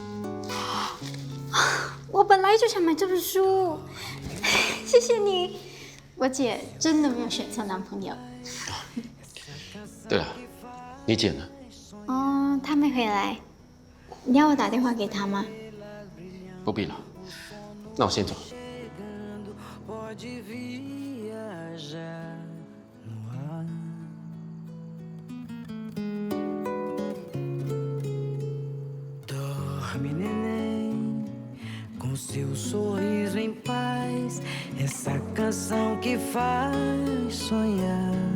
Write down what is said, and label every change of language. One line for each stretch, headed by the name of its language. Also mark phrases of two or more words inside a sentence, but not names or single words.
Chinese: 我本来就想买这本书，谢谢你。我姐真的没有选错男朋友。对了，你姐呢？哦，她没回来。你要我打电话给她吗？不必了，那我先走。
Portuguese: Dorme, neném, com seu sorriso em paz, essa canção que faz sonhar.